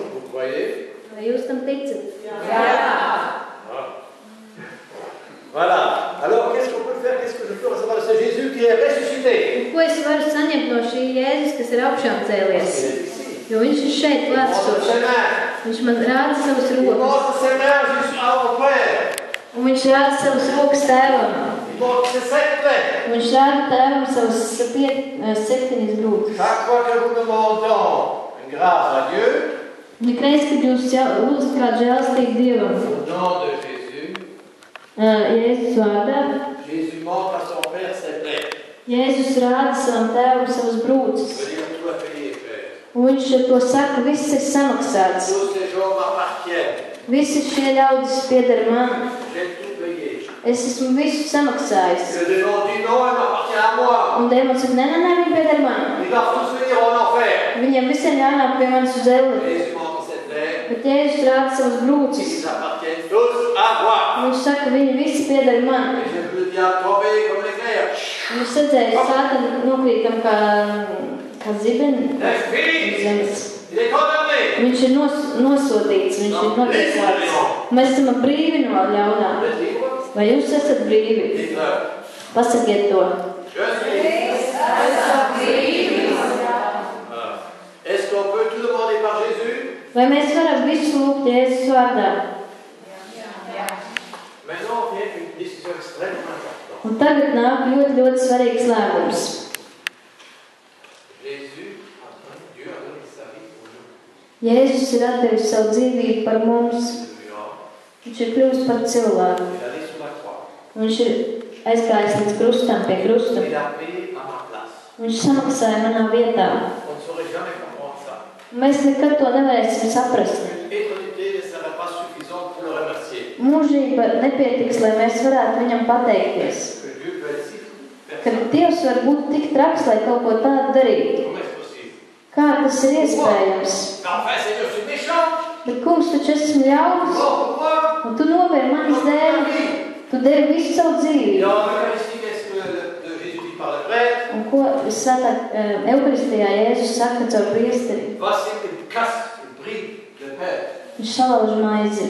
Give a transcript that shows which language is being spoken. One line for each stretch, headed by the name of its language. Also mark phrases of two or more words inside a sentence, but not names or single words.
French: Vous croyez?
Latvian: Vai jūs tam ticat? Jā.
French: Voilà. Alors, qu'est-ce qu'on peut faire? Qu'est-ce que je peux recevoir de ce Jésus qui est ressuscité?
Latvian: Un ko es varu saņemt no šī Jēzus, kas ir augšām cēlies?
French: Il est ici.
Latvian: Jo viņš ir šeit
French: Il montre
Latvian: klātesošs.
French: ses mains.
Latvian: Viņš man rāda savas
French: Il
Latvian: rokas.
French: montre ses mains jusqu'à mon Père.
Latvian: Un viņš rāda savas rokas tēvam.
French: Il montre ses sept mains.
Latvian: Un viņš rāda tēvam savas 7 grūdas.
French: Chaque fois que nous demandons une grâce à Dieu,
Latvian: Ikreiz, kad jūs lūdzat kādu žēlastību Dievam,
French: au nom de Jésus,
Latvian: Jēzus vārdā,
French: Jésus montre à son Père ses plaies.
Latvian: Jēzus rāda savam tēvam savas brūces.
French: Je veux dire, tout a payé, Père.
Latvian: Un viņš ar to saka, viss ir samaksāts.
French: Tous ces gens m'appartiennent.
Latvian: Visi šie ļaudis pieder man.
French: J'ai tout payé.
Latvian: Es esmu visu samaksājis.
French: Le démon dit non, il m'appartient à moi.
Latvian: Un dēmons saka, nē, viņi pieder man.
French: Ils doivent tous venir en enfer.
Latvian: Viņiem visiem jānāk pie manis uz elli.
French: Jésus montre ses plaies.
Latvian: Bet Jēzus rāda savas brūces.
French: Ils appartiennent tous à moi.
Latvian: Viņš saka, viņi visi pieder man.
French: Et j'ai vu le diable tomber comme l'éclair.
Latvian: Viņš redzēja Sātanu nokrītam kā zibeni. Zemes.
French: Il est condamné.
Latvian: Viņš ir nosodīts, viņš ir notiesāts. Mēs esam brīvi no ļaunām. Vai jūs esat brīvi? Pasakiet to.
French: Est-ce qu'on peut tout demander par Jésus?
Latvian: Vai mēs varam visu lūgt Jēzus vārdā?
French: Maintenant vient une décision extrêmement importante.
Latvian: Un tagad nāk ļoti svarīgs lēmums.
French: Dieu a donné sa vie pour nous.
Latvian: Jēzus ir atdevis savu dzīvību par mums. Viņš ir kļuvis par cilvēku.
French: Il allait sur la croix.
Latvian: Viņš ir aizgājis līdz krustam, pie krusta.
French: Il a payé à ma place.
Latvian: Viņš samaksāja manā vietā.
French: On ne saurait jamais comprendre ça.
Latvian: Mēs nekad to nevarēsim saprast.
French: L'éternité ne serait pas suffisante pour le remercier.
Latvian: Mūžība nepietiks, lai mēs varētu viņam pateikties.
French: Que Dieu peut être si.
Latvian: Ka Dievs var būt tik traks, lai kaut ko tādu darītu.
French: Comment est-ce possible?
Latvian: Kā tas ir iespējams?
French: Mais enfin, Seigneur, je suis méchant.
Latvian: Bet kungs, taču esmu ļauns, un tu nopēri manis dēļ, tu devi visu savu dzīvību. Un ko svētā Eukaristijā Jēzus saka caur priesteri? Viņš salauž maizi.